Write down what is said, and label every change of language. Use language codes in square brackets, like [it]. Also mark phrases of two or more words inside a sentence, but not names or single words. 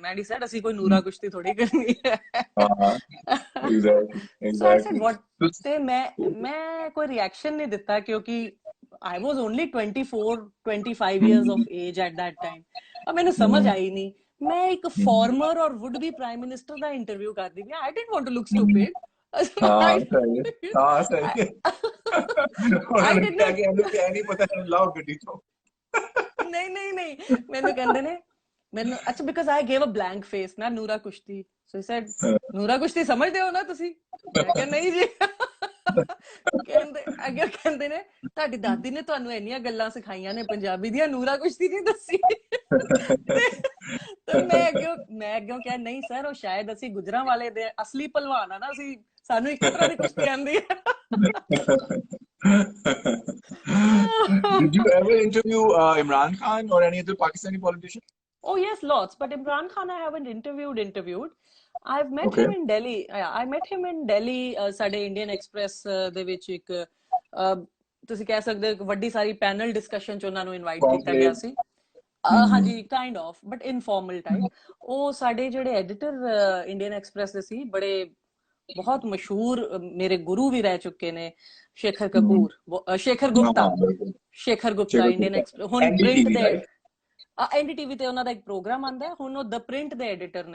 [en] And he said [pa] ਅਸੀਂ ਕੋਈ ਨੂਰਾ ਕੁਸ਼ਤੀ ਥੋੜੀ ਕਰਨੀ ਹੈ। [en] Exactly। So I said what? [pa] ਤੇ ਮੈਂ ਕੋਈ ਰਿਐਕਸ਼ਨ ਨਹੀਂ ਦਿੱਤਾ ਕਿਉਂਕਿ [en] I was only 24-25 years of age at that time। [pa] ਮੈਨੂੰ ਸਮਝ ਆਈ ਨਹੀਂ, ਮੈਂ ਇੱਕ ਫਾਰਮਰ ਔਰ [en] would be prime minister [pa] ਦਾ ਇੰਟਰਵਿਊ ਕਰਦੀ ਪਈ। [en] I didn't want to look stupid। [pa] ਨਹੀਂ ਮੈਨੂੰ ਕਹਿੰਦੇ ਨੇ, ਅੱਛਾ [en] because I gave a blank face [pa] ਨਾ ਨੂਰਾ ਕੁਸ਼ਤੀ, [en] so he said [pa] ਨੂਰਾ ਕੁਸ਼ਤੀ ਸਮਝਦੇ ਹੋ ਨਾ ਤੁਸੀਂ? ਮੈਂ ਕਿਹਾ ਨਹੀਂ ਜੀ। ਕਹਿੰਦੇ ਨੇ ਤੁਹਾਡੀ ਦਾਦੀ ਨੇ ਤੁਹਾਨੂੰ ਇੰਨੀਆਂ ਗੱਲਾਂ ਸਿਖਾਈਆਂ ਨੇ ਪੰਜਾਬੀ ਦੀਆਂ, ਨੂਰਾ ਕੁਸ਼ਤੀ ਨਹੀਂ ਦੱਸੀ। ਤੇ ਮੈਂ ਅੱਗੋਂ ਕਿਹਾ ਨਹੀਂ ਸਰ, ਉਹ ਸ਼ਾਇਦ ਅਸੀਂ ਗੁਜਰਾਂ ਵਾਲੇ ਦੇ ਅਸਲੀ ਪਹਿਲਵਾਨ ਆ ਨਾ, ਅਸੀਂ ਸਾਨੂੰ ਇੱਕ ਤਰ੍ਹਾਂ ਦੀ ਕੁਸ਼ਤੀ ਆਉਂਦੀ ਹੈ। [en] Did you ever interview Imran Khan or any other Pakistani politician? Oh yes, lots, but Imran Khan I haven't interviewed। I've met him in Delhi। I met him in Delhi। [pa] ਸਾਡੇ ਇੰਡੀਅਨ ਐਕਸਪ੍ਰੈਸ ਦੇ ਵਿੱਚ ਇੱਕ ਤੁਸੀਂ ਕਹਿ ਸਕਦੇ ਹੋ ਵੱਡੀ ਸਾਰੀ [en] panel discussion [pa] ਚ ਉਹਨਾਂ ਨੂੰ ਇਨਵਾਈਟ ਕੀਤਾ ਗਿਆ ਸੀ। [en] ਹਾਂਜੀ, kind of, but informal type. [pa] ਉਹ ਸਾਡੇ ਜਿਹੜੇ ਐਡੀਟਰ ਇੰਡੀਅਨ ਐਕਸਪ੍ਰੈਸ ਦੇ ਸੀ, ਬੜੇ ਬਹੁਤ ਮਸ਼ਹੂਰ ਮੇਰੇ ਗੁਰੂ ਵੀ ਰਹਿ ਚੁੱਕੇ ਨੇ, ਸ਼ੇਖਰ ਗੁਪਤਾ ਇੰਡੀਅਨ ਐਕਸਪ੍ਰੈਸ, ਹੁਣ ਪ੍ਰਿੰਟ ਦੇ NDTV ਤੇ ਉਹਨਾਂ ਦਾ ਇੱਕ ਪ੍ਰੋਗਰਾਮ ਆਉਂਦਾ, ਹੁਣ ਉਹ ਦ ਪ੍ਰਿੰਟ ਦੇ ਐਡੀਟਰ ਨੇ।